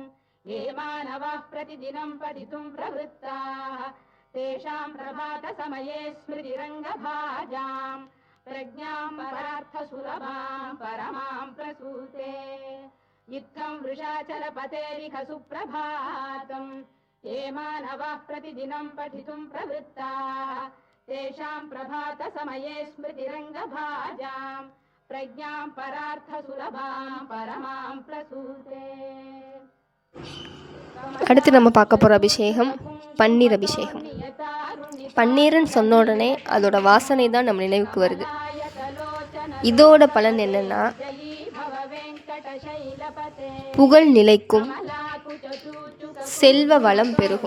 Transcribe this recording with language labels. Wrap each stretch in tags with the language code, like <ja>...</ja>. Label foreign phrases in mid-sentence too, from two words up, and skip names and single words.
<sa>ये मानवाः प्रतिदिनं पठितुं प्रवृत्ताः तेषां प्रभातसमये स्मृतिरङ्गभाजाम् प्रज्ञां परार्थसुलभां परमां प्रसूते इत्थं वृषाचलपतेरिह सुप्रभातम् ये मानवाः प्रतिदिनं पठितुं प्रवृत्ताः तेषां प्रभातसमये स्मृतिरङ्गभाजां प्रज्ञां परार्थसुलभां परमां प्रसूते.</sa> <ta>அடுத்து நம்ம பார்க்க போகிற அபிஷேகம் பன்னீர் அபிஷேகம். பன்னீர்னு சொன்ன உடனே அதோட வாசனை தான் நம்ம நினைவுக்கு வருது. இதோட பலன் என்னன்னா புகழ் நிலைக்கும், செல்வ வளம் பெருகும்.</ta>